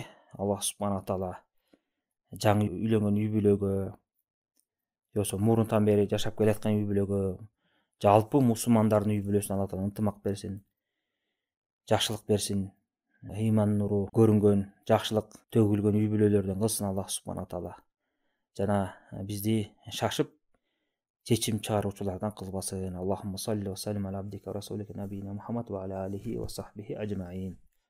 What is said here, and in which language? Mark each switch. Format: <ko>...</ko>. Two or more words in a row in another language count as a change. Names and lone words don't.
<ar>الله سبحانه تعالى</ar> <ky>жаңы үйлөнгөн үй бүлөгө, же болбосо мурунтан бери жашап келаткан үй бүлөгө, жалпы мусулмандардын үй бүлөсүнө</ky> <ar>الله تعالى</ar> <ky>ынтымак берсин, жакшылык берсин, ыйман нуру көрүнгөн, жакшылык төгүлгөн үй бүлөлөрдөн кылсын</ky> <ar>الله سبحانه تعالى.</ar> <ky>Жана бизди шашып чечим чыгаруучулардан кылбасын.</ky> <ar>اللهم صل وسلم على عبدك رسولك نبينا محمد وعلى آله وصحبه أجمعين.</ar>